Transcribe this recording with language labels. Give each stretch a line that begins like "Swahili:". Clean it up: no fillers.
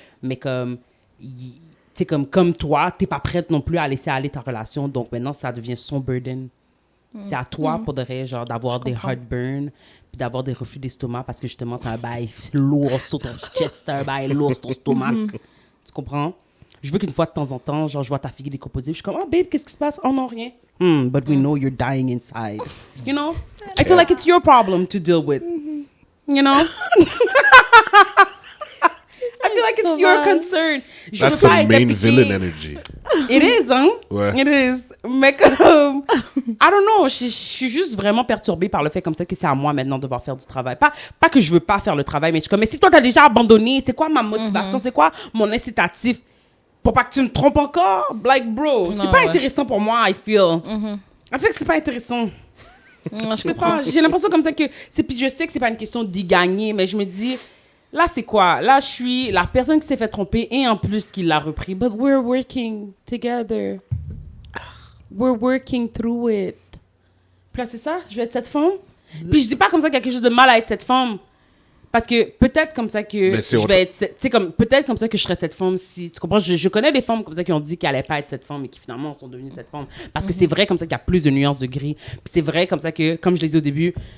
French: Mais comme, tu sais, comme toi, t'es pas prête non plus à laisser aller ta relation, donc maintenant, ça devient son burden. C'est à toi, pour de vrai, genre, d'avoir des heartburn, puis d'avoir des reflux d'estomac, parce que justement, t'as un bail lourd sur ton chest, t'as un bail lourd sur ton stomac. Tu comprends? Je veux qu'une fois de temps en temps, genre, je vois ta fille décomposer, je suis comme, babe, qu'est-ce qui se passe? Oh non, rien.
English: But we know you're dying inside. You know? I feel like it's your problem to deal with. You know? I feel like it's your concern. That's some main villain energy. It is, hein?
French: Ouais.
English: It is.
French: Mais comme,
English: I don't know,
French: je suis juste vraiment perturbée par le fait comme ça que c'est à moi maintenant de devoir faire du travail. Pas que je veux pas faire le travail, mais je suis comme, mais si toi t'as déjà abandonné, c'est quoi ma motivation? C'est quoi mon incitatif? Pour pas que tu me trompes encore?
English: Like, bro,
French: c'est pas intéressant pour moi,
English: I feel. I feel
French: que c'est pas intéressant. Je sais pas, j'ai l'impression comme ça que, puis je sais que c'est pas une question d'y gagner, mais je me dis, là, c'est quoi? Là, je suis la personne qui s'est fait tromper et en plus qui l'a repris.
English: But we're working together. We're working through it.
French: Puis là, c'est ça? Je vais être cette femme? Puis je dis pas comme ça qu'il y a quelque chose de mal à être cette femme. Parce que peut-être comme ça que je vais être... Tu sais, peut-être comme ça que je serais cette femme si... Tu comprends? Je connais des femmes comme ça qui ont dit qu'elles allaient pas être cette femme et qui finalement sont devenues cette femme. Parce que c'est vrai comme ça qu'il y a plus de nuances de gris. Puis c'est vrai comme ça que, comme je l'ai dit au début...